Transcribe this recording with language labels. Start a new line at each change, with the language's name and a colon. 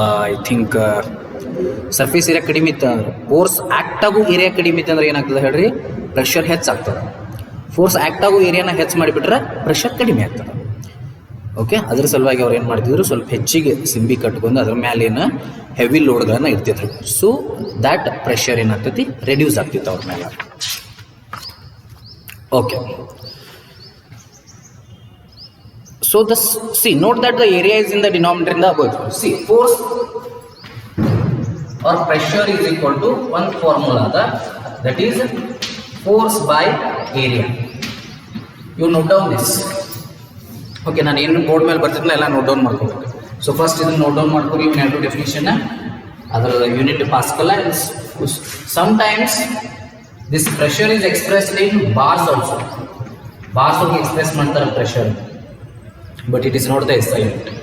English: I think
Kannada: surface area ಕಡಿಮೆ ಇತ್ತು ಅಂದ್ರೆ, ಫೋರ್ಸ್ ಆ್ಯಕ್ಟ್ ಆಗೋ ಏರಿಯಾ ಕಡಿಮೆ ಇತ್ತು ಅಂದ್ರೆ ಏನಾಗ್ತದೆ ಹೇಳ್ರಿ, ಪ್ರೆಷರ್ ಹೆಚ್ಚಾಗ್ತದೆ. ಫೋರ್ಸ್ ಆ್ಯಕ್ಟ್ ಆಗೋ ಏರಿಯಾನ ಹೆಚ್ಚು ಮಾಡಿಬಿಟ್ರೆ ಪ್ರೆಷರ್ ಕಡಿಮೆ ಆಗ್ತದೆ. ಓಕೆ, ಅದ್ರ ಸಲುವಾಗಿ ಅವ್ರು ಏನು ಮಾಡ್ತಿದ್ರು, ಸ್ವಲ್ಪ ಹೆಚ್ಚಿಗೆ ಸಿಂಬಿ ಕಟ್ಕೊಂಡು ಅದ್ರ ಮೇಲೆ ಏನು ಹೆವಿ ಲೋಡ್ಗಳನ್ನು ಇಡ್ತಿದ್ರು. ಸೊ ದ್ಯಾಟ್ ಪ್ರೆಷರ್ ಏನಾಗ್ತೈತಿ, ರೆಡ್ಯೂಸ್ ಆಗ್ತಿತ್ತು ಅವ್ರ ಮೇಲೆ.
English: Okay, so note that the area is in the denominator in the above. See, force or pressure is equal to one formula, that is force by area. You note down this.
Kannada: Okay, ನಾನು ಏನು board ಮೇಲೆ ಬರ್ತಿದ್ನಲ್ಲ ಎಲ್ಲ note down ಮಾಡ್ಕೊಬೇಕು. So first ಇದನ್ನು note down ಮಾಡ್ಕೊರಿ, ಇವ್ನ ಎರಡು definition, ಅದರ unit Pascal.
English: Sometimes this pressure is expressed in bars also.
Kannada: Bars ಹೋಗಿ ಎಕ್ಸ್ಪ್ರೆಸ್ ಮಾಡ್ತಾರೆ pressure,
English: But it is not the S I unit.